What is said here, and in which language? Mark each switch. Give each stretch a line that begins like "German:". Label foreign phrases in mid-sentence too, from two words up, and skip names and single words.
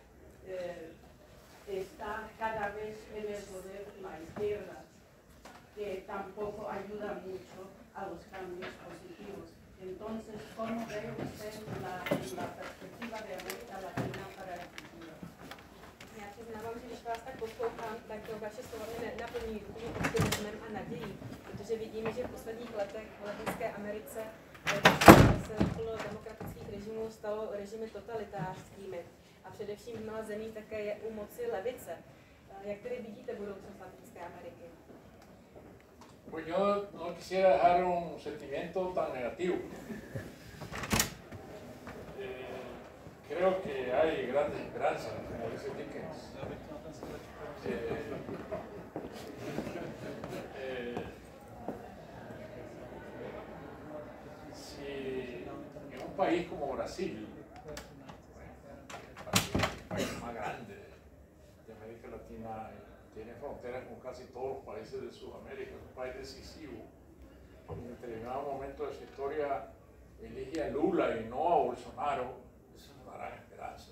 Spanish: está cada vez en el poder la izquierda, que tampoco ayuda mucho a los cambios positivos. Entonces, ¿cómo ve usted la perspectiva de América Latina para el futuro?
Czech: Já přiznávám, že když vás tak poslouchám, tak vaše slova mě naplní optimismem a nadějí, protože vidíme, že v posledních letech v Latinské Americe se okolo demokratických režimů stalo režimy totalitářskými. A především v mnoha zemí také je u moci levice. Jak tedy vidíte budoucnost Latinské Ameriky?
Spanish: Pues yo no quisiera dejar un sentimiento tan negativo. Creo que hay grandes esperanzas, como dice Dickens. Si en un país como Brasil, el país más grande de América Latina, tiene fronteras con casi todos los países de Sudamérica, es un país decisivo, en determinado momento de su historia elige a Lula y no a Bolsonaro, es una gran esperanza.